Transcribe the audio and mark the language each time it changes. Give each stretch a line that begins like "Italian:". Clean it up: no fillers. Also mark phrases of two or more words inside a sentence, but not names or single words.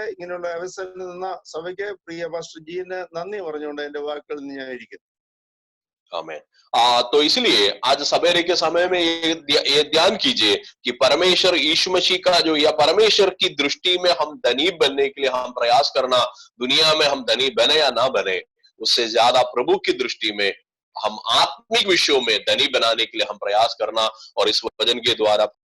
Malayalam: ഇങ്ങനെയുള്ള അവസരം നിന്ന സഭയ്ക്ക് പ്രിയ പാസ്റ്റർ ജീന് നന്ദി പറഞ്ഞുകൊണ്ട് എന്റെ വാക്കുകളിൽ ഞാൻ ഇരിക്കുന്നു.
Hindi: आमीन। तो इसलिए आज सवेरे के समय में ये ध्यान कीजिए कि परमेश्वर यीशु मसीह का जो, या परमेश्वर की दृष्टि में हम धनी बनने के लिए हम प्रयास करना, दुनिया में हम धनी बने या ना बने, उससे ज्यादा प्रभु की दृष्टि में हम आत्मिक विषयों में धनी बनाने के लिए हम प्रयास करना, और इस वचन के द्वारा